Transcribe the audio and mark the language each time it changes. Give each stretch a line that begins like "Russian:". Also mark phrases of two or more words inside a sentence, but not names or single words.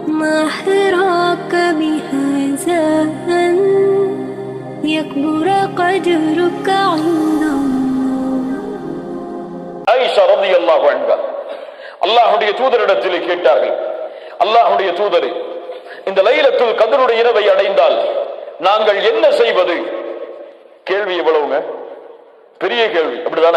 Arabic: ما حراك بهذا أن يكبر قدرك عند الله.
Tamil: ஆயிஷா
Arabic: رضي الله عنها
Tamil: அல்லாஹ்வுடைய தூதரிடத்தில் கேட்டார்கள், அல்லாஹ்வுடைய தூதரே, இந்த லைலத்துல் கத்ருடைய இரவை அடைந்தால் நாங்கள் என்ன செய்வது? கேள்வி எவ்வளவுங்க, பெரிய கேள்வி, அப்படிதானே?